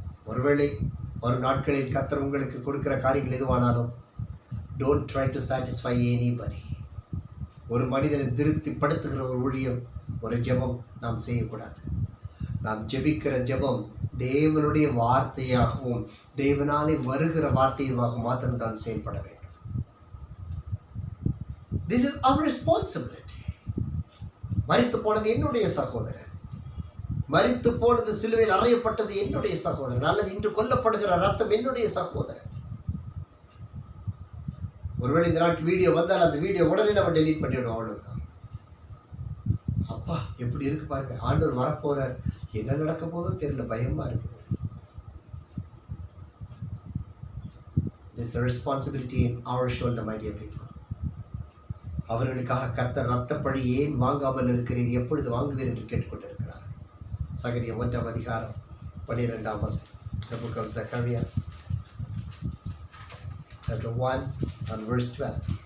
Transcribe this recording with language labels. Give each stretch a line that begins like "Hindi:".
Tamil: ஒருவேளை ஒரு நாட்களில் கர்த்தர் உங்களுக்கு கொடுக்கிற காரியங்கள் எதுவானாலும்,
English: Don't try to satisfy anybody.
Tamil: ஒரு மனிதனை திருப்திப்படுத்துகிற ஒரு ஊழியம், ஒரு ஜெபம் நாம் செய்யக்கூடாது. நாம் ஜெபிக்கிற ஜெபம் தேவனுடைய வார்த்தையாகவும் தேவனாலே வருகிற வார்த்தையாக மாத்திரம்தான் செயல்பட வேண்டும்.
English: This is our responsibility.
Tamil: மரித்து போனது என்னுடைய சகோதரன், மரித்து போனது சிலுவையில் அறையப்பட்டது என்னுடைய சகோதரன், அல்லது இன்று கொல்லப்படுகிற ரத்தம் என்னுடைய சகோதரன். ஒருவேளை இந்த நாட்டு வீடியோ வந்தால் அந்த வீடியோ உடனே நம்ம டெலீட் பண்ணிவிடுவோம், அவ்வளவுதான். அப்பா எப்படி இருக்கு பாருங்க, ஆண்டவர் வரப்போறார், என்ன நடக்க போதோ தெரியல, பயமா இருக்கு.
English: This is a responsibility in our shoulder, my dear people.
Tamil: அவர்களுக்காக கர்த்தர் ரத்தப்பழி ஏன் வாங்காமல் இருக்கிறீர், எப்பொழுது வாங்குவீர் என்று கேட்டுக்கொண்டிருக்கிறார். சகரியா 1 அதிகாரம் 12 வசனம்.
English: The book of Zechariah, chapter 1 and verse 12.